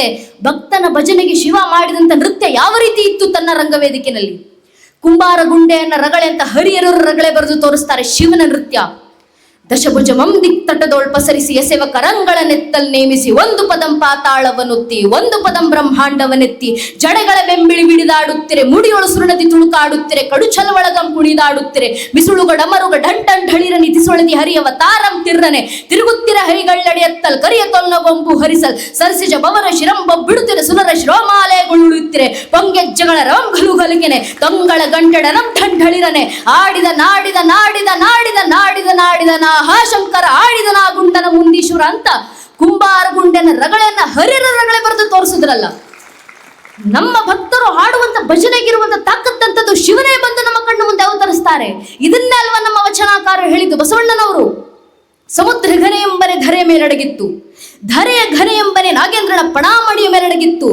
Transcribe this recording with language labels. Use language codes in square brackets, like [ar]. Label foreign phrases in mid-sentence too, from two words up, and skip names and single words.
[kn] ಭಕ್ತನ ಭಜನೆಗೆ ಶಿವ ಮಾಡಿದಂತ ನೃತ್ಯ ಯಾವ ರೀತಿ ಇತ್ತು ತನ್ನ ರಂಗವೇದಿಕೆಯಲ್ಲಿ? ಕುಂಬಾರ ಗುಂಡೆಯನ್ನ ರಗಳೆ ಅಂತ ಹರಿಯರರು ರಗಳೆ ಬರೆದು ತೋರಿಸ್ತಾರೆ ಶಿವನ ನೃತ್ಯ. ದಶಭುಜಮಂ ದಿಕ್ತಟದೋಳ್ ಪಸರಿಸಿ ಎಸೆವ ಕರಂಗಳನ್ನೆತ್ತಲ್ ನೇಮಿಸಿ ಒಂದು ಪದಂ ಪಾತಾಳವನ್ನುತ್ತಿ ಒಂದು ಪದಂ ಬ್ರಹ್ಮಾಂಡವನ್ನೆತ್ತಿ ಜಡೆಗಳ ಬೆಂಬಿಳಿ ಬಿಡಿದಾಡುತ್ತಿರೆ ಮುಡಿಯೊಳು ಸುರುಣದಿ ತುಳುಕಾಡುತ್ತಿರೆ ಕಡುಚಲವಳಗಂ ಕುಣಿದಾಡುತ್ತಿರೆ ಮಿಸುಳುಗ ಡಮರುಗ ಢಂಟನ್ ಢಳಿರ ನಿಧಿಸೊಳದಿ ಹರಿಯವ ತಾರಂ ತಿರ್ರನೆ ತಿರುಗುತ್ತಿರ ಹರಿಗಳ್ಳಡೆಯತ್ತಲ್ ಕರಿಯ ತೊಲ್ನಗೊಂಬು ಹರಿಸಲ್ ಸರಸಿಜ ಬವರ ಶಿರಂಬ ಬಿಡುತ್ತಿರೆ ಸುರರ ಶ್ರೋಮಾಲೆಗಳುಳುತ್ತಿರೆ ಪೊಂಗೆಜ್ಜಗಳ ರಂಗಲು ಗಲುಗೆನೆ ತೊಂಗಳ ಗಂಟೆಡರಂ ಢಂಢಳಿರನೆ ಆಡಿದ ನಾಡಿದ ನಾಡಿದ ನಾಡಿದ ನಾಡಿದ ನಾಡಿದ ನಾ ಶಂಕರ ಆಡಿದನ ಗುಂಡನ ಮುಂದೀಶ್ವರ ಅಂತ ಕುಂಬಾರ ಗುಂಡನ ರಗಳೆಯನ್ನ ಹರಿರ ರಗಳೆ ಬರೆದು ತೋರಿಸಿದ್ರಲ್ಲ. ನಮ್ಮ ಭಕ್ತರು ಹಾಡುವಂತ ಭಜನೆಗಿರುವಂತ ತಾಕತ್ತಂತದ್ದು ಶಿವನೇ ಬಂದು ನಮ್ಮ ಕಣ್ಣು ಮುಂದೆ ಅವತರಿಸ್ತಾರೆ. ಇದನ್ನೇ ಅಲ್ವಾ ನಮ್ಮ ವಚನಾಕಾರ ಹೇಳಿದ್ದು ಬಸವಣ್ಣನವರು. ಸಮುದ್ರ ಘನೆ ಎಂಬರೆ ಧರೆ ಮೇಲಡಗಿತ್ತು, ಧರೆಯ ಘನೆ ಎಂಬನೆ ನಾಗೇಂದ್ರನ ಪಣಾಮಣಿಯ ಮೇಲಡಗಿತ್ತು.